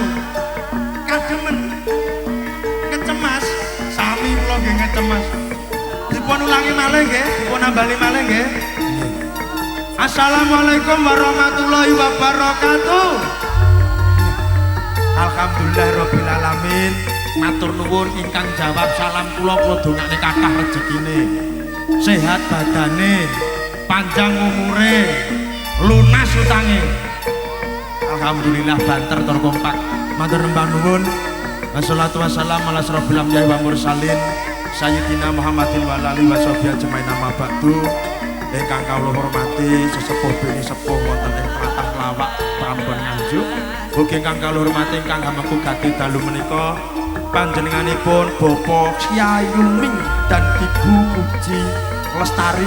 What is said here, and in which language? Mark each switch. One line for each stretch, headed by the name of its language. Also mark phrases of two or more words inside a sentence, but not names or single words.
Javanese: Kademen, ngecemas, sami kula nggih ngecemas. Dipun ulangi malih nggih, dipun nambali malih nggih.
Arabic: السلام عليكم ورحمة الله وبركاته. الحمد لله رب العالمين.
Javanese: Matur nuwun ingkang jawab salam kula dongakne kathah rejekine. Sehat badane, panjang umure, lunas utange. Alhamdulillah banter tur kompak. Matur nembah nuwun.
Arabic: والصلاة والسلام على أشرف الأنبياء والمرسلين سيدنا محمد وآله وصحبه أجمعين أما بعد.
Javanese: Ingkang kawula hormati sesepuh bini sepuh wonten ing tlatah Lawak Prambon Nganjuk. Ugi ingkang kawula hormati ingkang hameku gati dalu menika panjenenganipun Bapak Syayuming dan Ibu Uji Lestari.